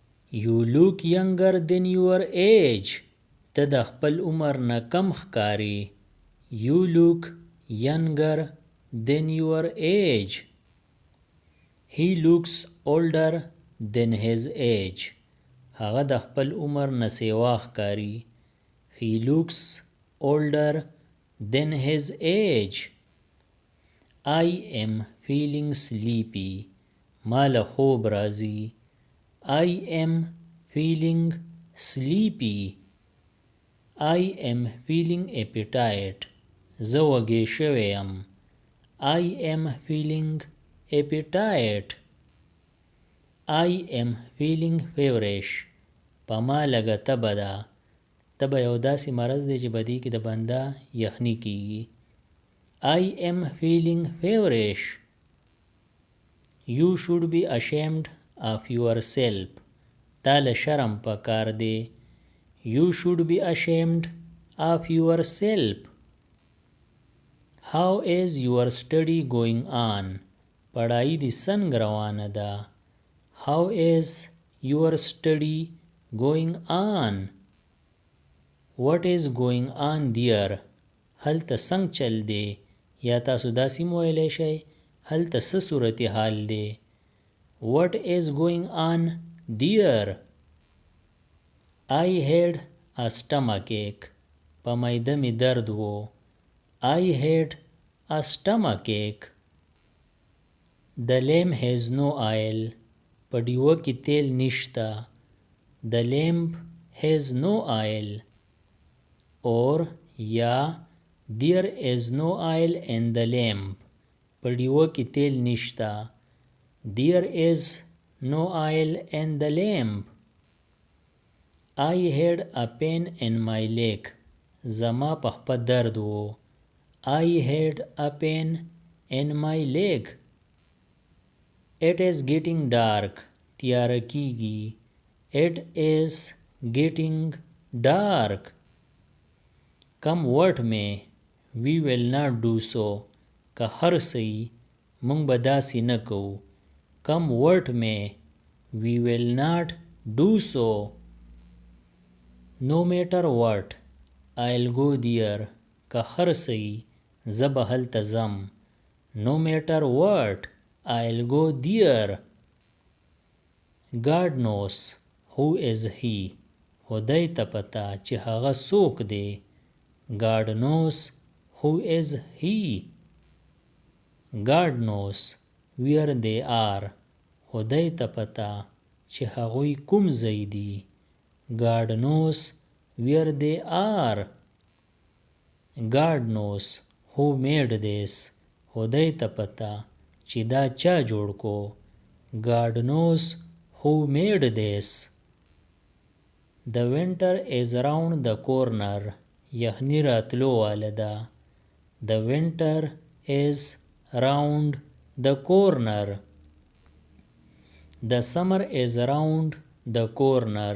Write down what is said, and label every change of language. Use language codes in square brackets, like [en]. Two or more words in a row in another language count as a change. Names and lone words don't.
[en] You look younger than your age. [ps] ته د خپل عمر نه کم ښکاري. [en] You look younger than your age. He looks older than his age. [ps] هغه د خپل عمر نه سیوا ښکاري. [en] He looks older than his age. I am feeling sleepy. [ps] ما له خوب راځي. [en] I am feeling sleepy. I am feeling appetite. [ps] زه وږی شوی یم. [en] I am feeling appetite. I am feeling feverish. [ps] په ما لږه تبه ده. تبه یو داسې مرض دی چې په دې کې د بنده یخني کیږي. [en] I am feeling feverish. You should be ashamed of yourself. [ps] تا له شرم پکار دی. [en] You should be ashamed of yourself. How is your study going on? [ps] پڑھائی دی څنګه روانه ده. [en] How is your study going on? What is going on there? [ps] هلته څنګه چل دی. یا تاسو داسې مویلی شئ هلته څه صورتحال دی. [en] What is going on there? I had a stomachache. [ps] په معده می درد و. [en] I had a stomachache. The lamp has no oil. [ps] په ډیوه کې تیل نشته. [en] The lamp has no oil. Or یا there is no oil in the lamp. [ps] په ډیوه کې تیل نشته. [en] There is no oil in the lamp. I had a pain in my leg. [ps] زما په خپه درد و. [en] I had a pain in my leg. It is getting dark. [ps] تیاره کیږي. [en] It is getting dark. Come what may, we will not do so. [ps] که هر څه موږ به داسې نه کوو. [en] Come what may, we will not do so. No matter what, I'll go there. [ps] که هر څه زه به هلته ځم. [en] No matter what, I'll go there. God knows who is he. [ps] خدای ته پته چې هغه څوک دی. [en] God knows who is he. God knows where they are. [ps] خدای ته پته چې هغوی کوم ځای دي. [en] God knows where they are. God knows who made this. [ps] خدای ته پته چې دا چا جوړ کو. [en] God knows who made this. The winter is around the corner. [ps] یخنی راتلو واله ده. [en] The winter is around the corner. The summer is around the corner.